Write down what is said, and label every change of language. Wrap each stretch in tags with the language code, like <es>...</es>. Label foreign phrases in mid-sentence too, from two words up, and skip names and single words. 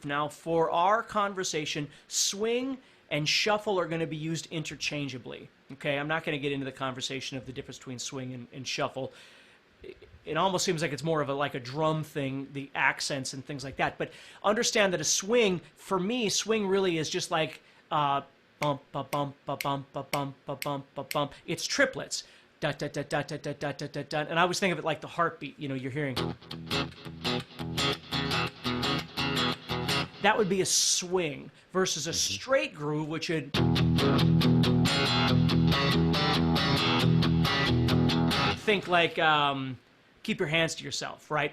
<en>Now, for our conversation, swing and shuffle are going to be used interchangeably. Okay, I'm not going to get into the conversation of the difference between swing and shuffle. It almost seems like it's more of a drum thing, the accents and things like that. But understand that a swing, for me, swing really is just like bump, ba bump, ba bump, ba bump, ba bump, ba bump. It's triplets. Da da da da da da da da da da. And I always think of it like the heartbeat. You're hearing. That would be a swing versus a straight groove, which would think like keep your hands to yourself, right?</en>